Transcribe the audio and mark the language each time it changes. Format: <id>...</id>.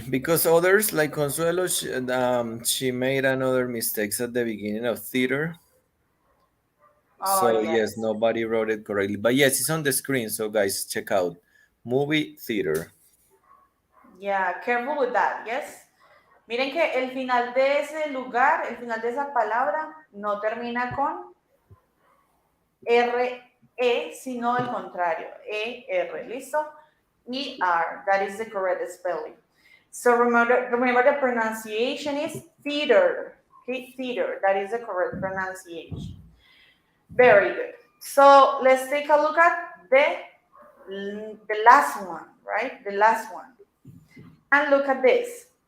<en>Because others, like Consuelo, she made another mistakes at the beginning of theater. Oh, So yes, yes. nobody wrote it correctly. But yes, it's on the screen. So guys, check out movie theater. Yeah, careful with that, yes?</en> <es>Miren que el final de ese lugar, el final de esa palabra, no termina con R-E, sino al contrario, E-R, ¿listo?</es> <en>E-R, that is the correct spelling. So remember the pronunciation is theater, okay? Theater, that is the correct pronunciation. Very good. So let's take a look at the last one, right? The last one. And look at this.</en>